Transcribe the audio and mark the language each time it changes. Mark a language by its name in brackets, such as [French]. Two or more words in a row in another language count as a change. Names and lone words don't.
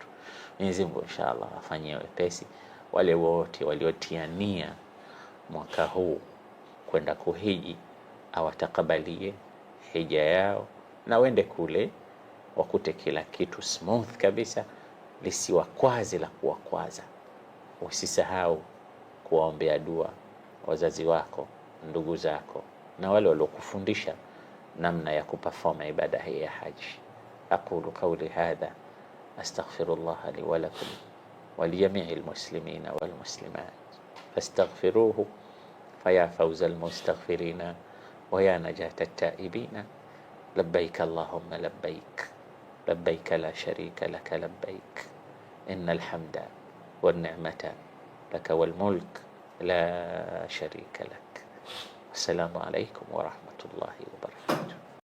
[Swahili] Mwenyezi Mungu inshallah afanyie wepesi wale wote waliotiania mwaka huu kwenda kuhiji, awatakabalie hija yao, na wende kule wakute kila kitu smooth kabisa, lisiwakwaze la kuwakwaza. Usisahau kuwaombea dua wazazi wako, ndugu zako, na wale waliokufundisha namna ya kuperform ibada hii ya haji. [Arabic] أقول قولي هذا أستغفر الله لي ولكم ولجميع المسلمين والمسلمات فاستغفروه فيا فوز المستغفرين ويا نجاة التائبين. لبيك اللهم لبيك لبيك لا شريك لك لبيك إن الحمد والنعمة لك والملك لا شريك لك. السلام عليكم ورحمة الله وبركاته.